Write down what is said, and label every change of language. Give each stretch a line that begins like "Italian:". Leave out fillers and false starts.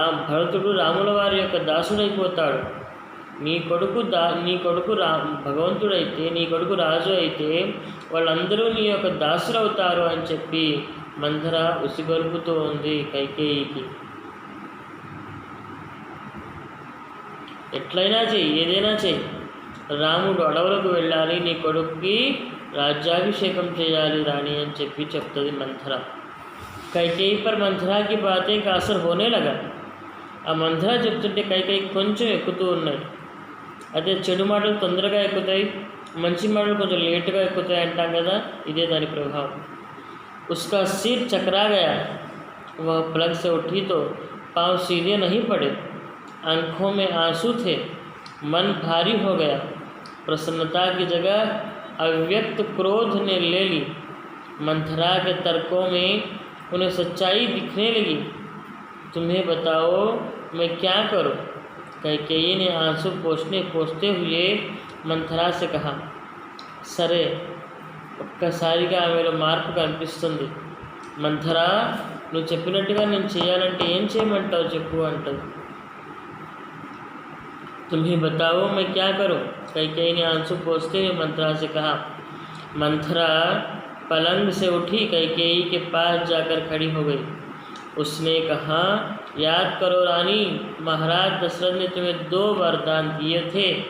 Telugu: భరతుడు రాముల వారి యొక్క దాసుడైపోతాడు. నీ కొడుకు భగవంతుడైతే, నీ కొడుకు రాజు అయితే వాళ్ళందరూ నీ యొక్క దాసులు అవుతారు అని చెప్పి మంథర ఉసిగొల్పుతూ ఉంది కైకేయికి. ఎట్లయినా చెయ్యి, ఏదైనా చెయ్యి, రాముడు అడవులకు వెళ్ళాలి, నీ కొడుక్కి राज्याभिषेकम చేయాలి రాణి అని చెప్తుంది మంథర.
Hindi: कैकेयी पर मंथरा की बातें का असर होने लगा.
Telugu: ఆ మంథర చెప్తుంటే కైకేయికి కొంచెం ఎక్కుతూ ఉన్నాయి. అదే చెడు మాటలు తొందరగా ఎక్కుతాయి, మంచి మాటలు కొంచెం లేటుగా ఎక్కుతాయి అంటాం కదా, ఇదే దాని ప్రభావం.
Hindi: उसका सिर चकरा गया. वह पलंग से उठी तो पाँव सीधे नहीं पड़े. आंखों में आंसू थे. मन भारी हो गया. प्रसन्नता की जगह अव्यक्त क्रोध ने ले ली. मंथरा के तर्कों में उन्हें सच्चाई दिखने लगी. तुम्हें बताओ मैं क्या करूं? कैकेयी ने आंसू पोंछते हुए मंथरा से कहा.
Telugu: सरे ఒక్కసారిగా ఆమెలో మార్పు కనిపిస్తుంది. మంథరా, నువ్వు చెప్పినట్టుగా నేను చేయాలంటే ఏం చేయమంటావు చెప్పు అంటుంది.
Hindi: तुम्हें बताओ मैं क्या करूं? कैकेयी ने आंसू पोंछते हुए मंथरा से कहा. मंथरा पलंग से उठी, कैकेयी के पास जाकर खड़ी हो गई. उसने कहा, याद करो रानी, महाराज दशरथ ने तुम्हें 2 वरदान दिए थे.